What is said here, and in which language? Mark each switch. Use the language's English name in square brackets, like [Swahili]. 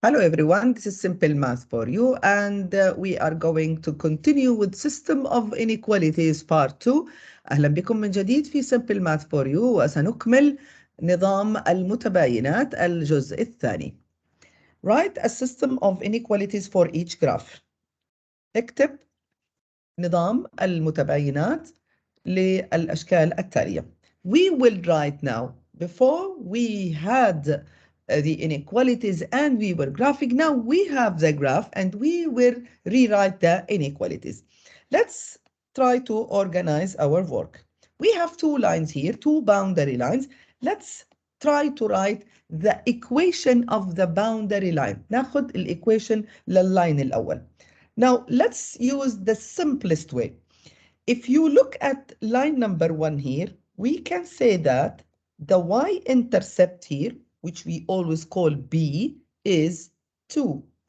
[English] Hello everyone, this is Simple Math for you and we are going to continue with System of Inequalities Part 2. [Arabic] أهلا بكم من جديد في Simple Math for you وسنكمل نظام المتباينات الجزء الثاني. [English] Write a system of inequalities for each graph. [Arabic] اكتب نظام المتباينات للأشكال التالية. [English] We will write now. Before we had the inequalities and we were graphing. Now we have the graph and we will rewrite the inequalities. Let's try to organize our work. We have two lines here, two boundary lines. Let's try to write the equation of the boundary line. [Arabic] ناخد equation للline الأول. [English] Now let's use the simplest way. If you look at line number 1 here, we can say that the y-intercept here, which we always call B, is 2.